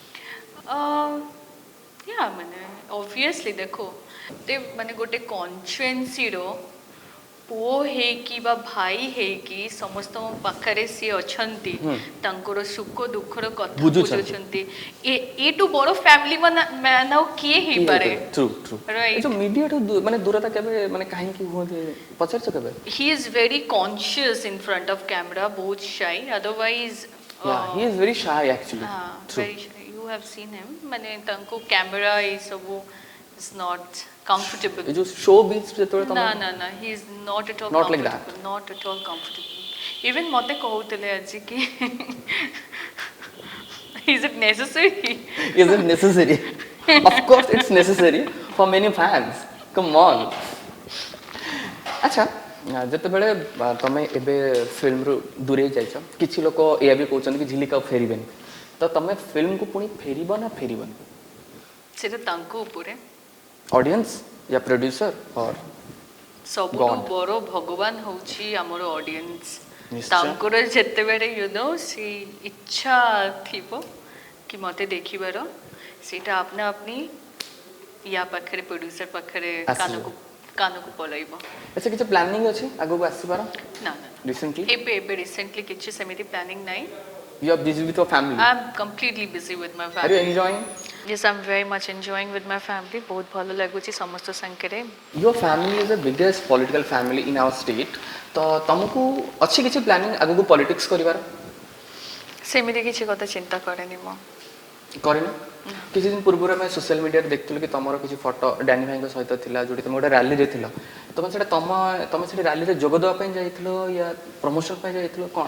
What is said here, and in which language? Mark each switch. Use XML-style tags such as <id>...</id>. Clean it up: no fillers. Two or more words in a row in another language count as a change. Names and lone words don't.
<or>ୟା ମାନେ ଅବଭିୟସଲି ଦେଖ ମାନେ ଗୋଟେ କନଷ୍ଟିଚୁଏନ୍ସିର ପୁଅ ହେଇକି ବା ଭାଇ ହେଇକି ସମସ୍ତଙ୍କ ପାଖରେ ସିଏ ଅଛନ୍ତି ତାଙ୍କର ସୁଖ ଦୁଃଖର କଥା ବୁଝୁଛନ୍ତି ଏଠୁ ବଡ଼</or> <en>family man</en> <or>ଆଉ କିଏ ହେଇପାରେ</or> <en>true true Right.</en> <or>ଏ ଯୋଉ ମିଡ଼ିଆଠୁ ମାନେ ଦୂରତା କେବେ ମାନେ କାହିଁକି ହୁଅନ୍ତି ପଚାରିଛ କେବେ?</or> <en>he is very conscious in front of camera ବହୁତ shy otherwise Yeah, he is very shy actually. True. very shy you have seen him</en> <or>ମାନେ ତାଙ୍କୁ କ୍ୟାମେରା ଏ ସବୁ</or> <en>is not comfortable</en> <or>ଏ ଯୋଉ ଶୋ ବିଚ୍ ଯେତେବେଳେ ତମେ</or> <en>ନା he is not at all Not like comfortable not at all comfortable even</en> <or>ମତେ କହୁଥିଲେ ଆଜି କି</or> <en>is it necessary is it necessary? Of course it's necessary for many fans. Come on.</en> <or>ଆଚ୍ଛା ଯେତେବେଳେ ତମେ ଏବେ ଫିଲ୍ମରୁ ଦୂରେଇ ଯାଇଛ କିଛି ଲୋକ ଏଇଆ ବି କହୁଛନ୍ତି କି ଝିଲିକ ଆଉ ଫେରିବେନି ତ ତମେ ଫିଲ୍ମକୁ ପୁଣି ଫେରିବ ନା ଫେରିବନି? ସେଟା ତାଙ୍କ ଉପରେ ଅଡିଏନ୍ସ ୟା ପ୍ରୋଡ୍ୟୁସର ଅର୍ ସବୁଠୁ God. ବଡ଼ ଭଗବାନ ହେଉଛି ଆମର ଅଡିଏନ୍ସ ନିଶ୍ଚୟ। ତାଙ୍କର ଯେତେବେଳେ ସେ ଇଚ୍ଛା ଥିବ କି ମୋତେ ଦେଖିବାର ସେଇଟା ଆପନା ଆପନି ୟା ପାଖରେ ପ୍ରୋଡ୍ୟୁସର ପାଖରେ ଆସିବ। କାନକୁ କାନକୁ ପଳେଇବ। ଆଚ୍ଛା କିଛି ପ୍ଲାନିଂ ଅଛି ଆଗକୁ ଆସିବାର ନା ନା ରିସେଣ୍ଟଲି? ଏବେ ରିସେଣ୍ଟଲି କିଛି ସେମିତି ପ୍ଲାନିଂ ନାହିଁ।</or> <en>You are busy with your family. I am completely busy with my Are you family. enjoying? Yes, I'm very much enjoying with my family.</en> <or>ବହୁତ ଭଲ ଲାଗୁଛି ସମସ୍ତ ସାଙ୍ଗରେ।</or> <en>Your family is the biggest political family in our state.</en> <or>ତ ତମକୁ ଅଛି କିଛି ପ୍ଲାନିଂ ଆଗକୁ ପଲିଟିକ୍ସ କରିବାର? ସେମିତି କିଛି କଥା ଚିନ୍ତା କରେନି ମୁଁ। କରିନ? କିଛି ଦିନ ପୂର୍ବରୁ ଆମେ</or> <en>social media</en> <or>ଦେଖିଥିଲୁ କି ତମର କିଛି ଫଟୋ ଡ୍ୟାନି ଭାଇଙ୍କ ସହିତ ଥିଲା ଯୋଉଠି ତମେ ଗୋଟେ ରାଲିରେ ଥିଲ। ତମେ ସେଟା ତମେ ସେଠି ରାଲିରେ ଯୋଗ ଦେବା ପାଇଁ ଯାଇଥିଲ ୟା ପ୍ରମୋସନ ପାଇଁ ଯାଇଥିଲ କ'ଣ?</or>